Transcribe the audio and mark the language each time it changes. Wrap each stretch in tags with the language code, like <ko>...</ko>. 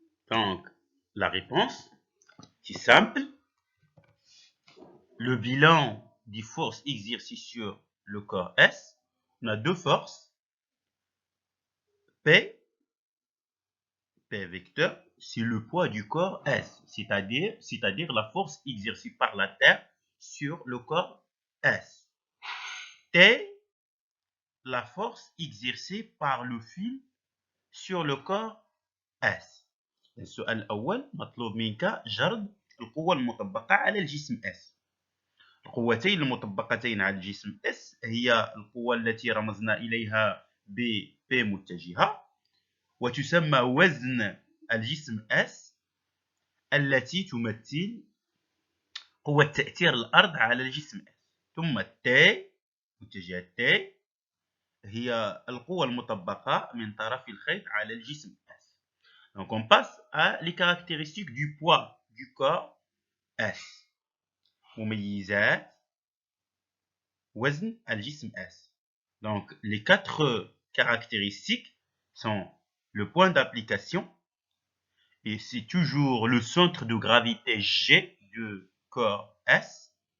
<fr>Donc, la réponse, c'est simple. Le bilan des forces exercées sur le corps S, on a deux forces, P vecteur, c'est le poids du corps S, c'est-à-dire la force exercée par la Terre sur le corps S. T, la force exercée par le fil sur le corps S.</fr> <ar>السؤال الأول مطلوب منك جرد القوة المطبقة على الجسم S. القوتين المطبقتين على الجسم S هي القوة التي رمزنا إليها ب P متجهة، وتسمى وزن الجسم S التي تمثل قوة تأثير الأرض على الجسم S. ثم T متجهة T هي القوة المطبقة من طرف الخيط على الجسم S.</ar> <fr>Donc on passe à les caractéristiques du poids du corps S.</fr> <ar>مميزات وزن الجسم S.</ar> <fr>Donc les quatre caractéristiques sont le point d'application, et c'est toujours le centre de gravité G du corps S.</fr>